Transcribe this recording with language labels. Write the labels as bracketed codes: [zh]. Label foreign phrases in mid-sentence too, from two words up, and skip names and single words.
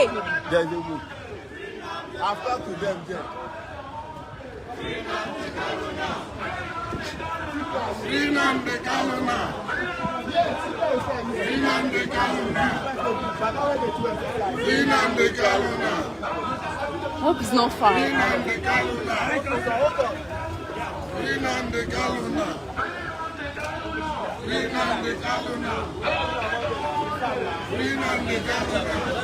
[en] There's a way. I've talked to them there. Free Nnamdi Kanu now. Free Nnamdi Kanu now. Free Nnamdi Kanu now. Hope it's not far. Free Nnamdi Kanu now. Free Nnamdi Kanu now. Free Nnamdi Kanu now. Free Nnamdi Kanu now.